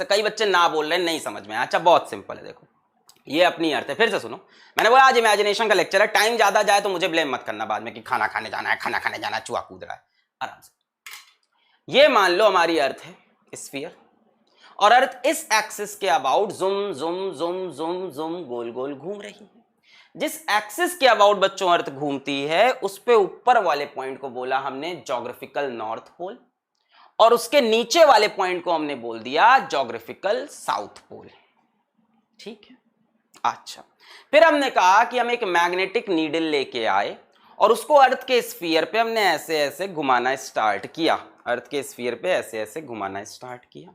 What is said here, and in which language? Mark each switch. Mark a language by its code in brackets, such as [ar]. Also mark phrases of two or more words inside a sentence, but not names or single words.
[hi] कई बच्चे ना बोल रहे हैं, नहीं समझ में आया। अच्छा बहुत सिंपल है, देखो ये अपनी अर्थ है। फिर से सुनो, मैंने बोला आज इमेजिनेशन का लेक्चर है, टाइम ज्यादा जाए तो मुझे ब्लेम मत करना बाद में कि खाना खाने जाना है, खाना खाने जाना है, चूहा कूद रहा है। आराम से ये मान लो हमारी अर्थ है स्फीयर, और अर्थ इस एक्सिस के अबाउट जुम जुम जुम जुम जुम गोल गोल घूम रही है। जिस एक्सिस के अबाउट बच्चों अर्थ घूमती है, उस पे ऊपर वाले पॉइंट को बोला हमने [en] geographical north pole, [hi] और उसके नीचे वाले पॉइंट को हमने बोल दिया [en] geographical south pole. [hi] ठीक है, अच्छा फिर हमने कहा कि हम एक [en] magnetic needle [hi] लेके आए, और उसको अर्थ के स्फीयर पे हमने ऐसे ऐसे घुमाना स्टार्ट किया, अर्थ के स्फीयर पे ऐसे ऐसे घुमाना स्टार्ट किया।